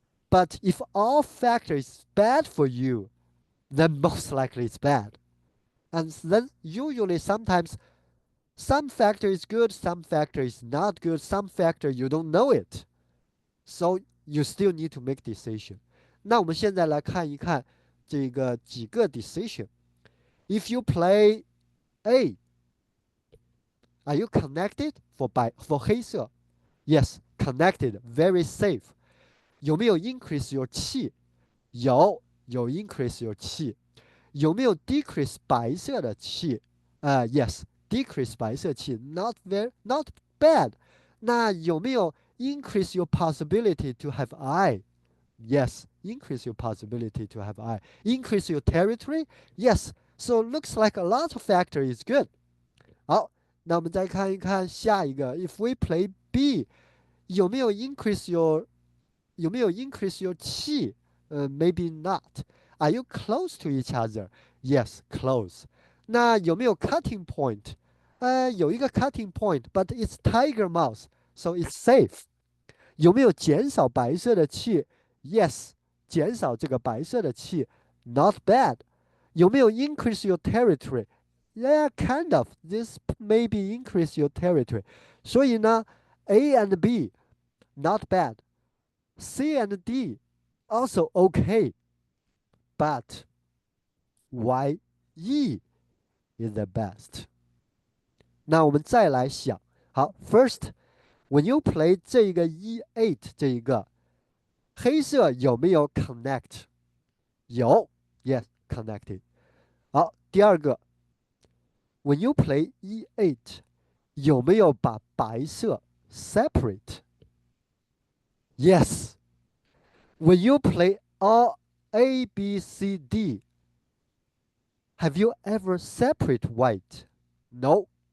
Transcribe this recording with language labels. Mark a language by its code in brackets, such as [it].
[en] But if all factors is bad for you, then most likely it's bad. And then usually sometimes some factor is good, some factor is not good, some factor you don't know it. So you still need to make decision. [zh] 那我们现在来看一看这个几个 decision. [en] If you play A, are you connected for 黑色 Yes, connected, very safe. [zh] 有没有 increase your 气？ 有 increase your 气。 [en] 有没有 decrease 白色的气？Yes, decrease 白色气，not bad. 那有没有 increase your possibility to have I? Yes, increase your possibility to have I. Increase your territory? Yes. So looks like a lot of factor is good. [zh] 好，那我们再看一看下一个。 [en] If we play B， [zh] 有没有 [en] increase your 气？Maybe not. Are you close to each other? Yes, close. [zh] 那有没有 [en] cutting point？ [zh] 有一个 [en] cutting point，but it's tiger mouse, so it's safe. [zh] 有没有减少白色的气？Yes，减少这个白色的气，not bad. [en] 有没有 increase your territory? Yeah, kind of. This maybe increase your territory. [zh] 所以呢， [en] A and B not bad. C and D also okay. But why E is the best? [zh] 那我们再来想，好， [en] first when you play [zh] 这个 E8 这一个黑色有没有 connect？ [en] 有，yes connected。好，第二个，when you play E8 [zh] 有没有把白色 [en] separate？Yes。 When you play all A, B, C, D, have you ever separate white? No.